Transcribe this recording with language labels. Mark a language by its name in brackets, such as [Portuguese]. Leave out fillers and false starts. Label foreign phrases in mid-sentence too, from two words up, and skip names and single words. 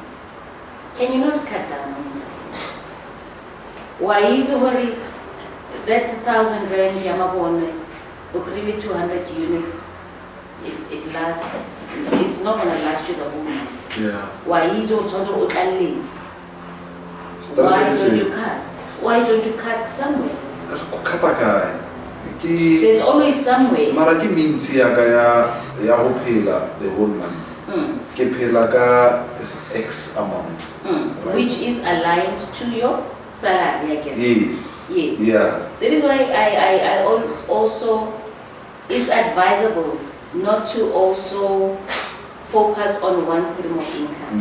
[English] Can you not cut down on entertainment? Why is over that 1,000 rand Yamabone, really 200 units, it lasts. It's not gonna last you the whole month. Why is also late? Why don't you cut somewhere? There's always somewhere. [Southern Sotho] Mara ke means ya ho phela [English] the whole month. [Southern Sotho] Ke phela ka X amount. [English] Right? Which is aligned to your salary, I guess. Yes. Yeah. That is why I also, it's advisable not to also focus on one stream of income.